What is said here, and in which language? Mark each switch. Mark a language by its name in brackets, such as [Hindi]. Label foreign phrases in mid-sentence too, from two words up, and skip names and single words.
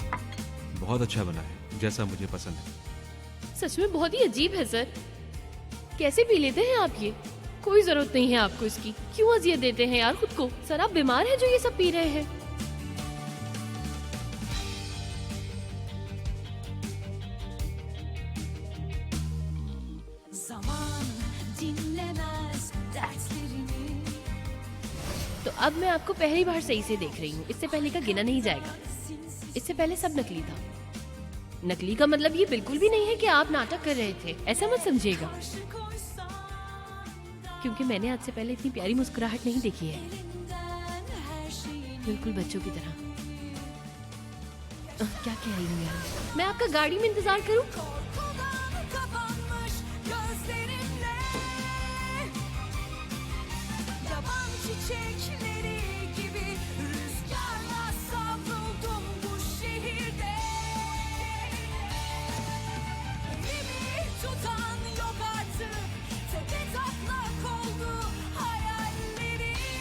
[Hindi] बहुत अच्छा बना है, जैसा मुझे पसंद है। सच में बहुत ही अजीब है सर। कैसे पी लेते हैं आप ये? कोई जरूरत नहीं है आपको इसकी। क्यों अजियत देते हैं यार खुद को? सर आप बीमार हैं जो ये सब पी रहे हैं? [Turkish] Zaman dinlemez dertlerini. [Hindi] तो अब मैं आपको पहली बार सही से देख रही हूँ। इससे पहले का गिना नहीं जाएगा। इससे पहले सब नकली था। नकली का मतलब ये बिल्कुल भी नहीं है कि आप नाटक कर रहे थे, ऐसा मत समझिएगा। [Turkish] Karşı koysam [Hindi] क्योंकि मैंने आज से पहले इतनी प्यारी मुस्कुराहट नहीं देखी है, [Turkish] elinden her şeyin. [Hindi] बिल्कुल बच्चों की तरह। क्या कह रही हूँ यार? मैं आपका गाड़ी में इंतजार करूँ? [Turkish] Korkudan kapanmış gözlerimle. Yaban çiçekleri gibi rüzgarla savruldum bu şehirde. Elimi tutan yok artık, tepe taklak oldu hayallerim.